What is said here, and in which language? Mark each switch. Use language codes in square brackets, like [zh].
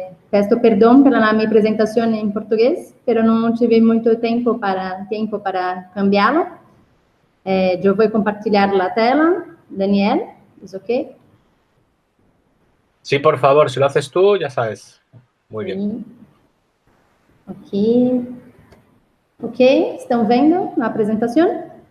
[pt] Peço perdão pela minha apresentação em português, [es] pero [pt] não tive muito tempo para cambiá-lo. Eu vou compartilhar a tela. [es] Daniel, ¿es ok? Sí, por favor, si lo haces tú, ya sabes. Muy bien. [pt] Ok, ¿estão vendo a apresentação?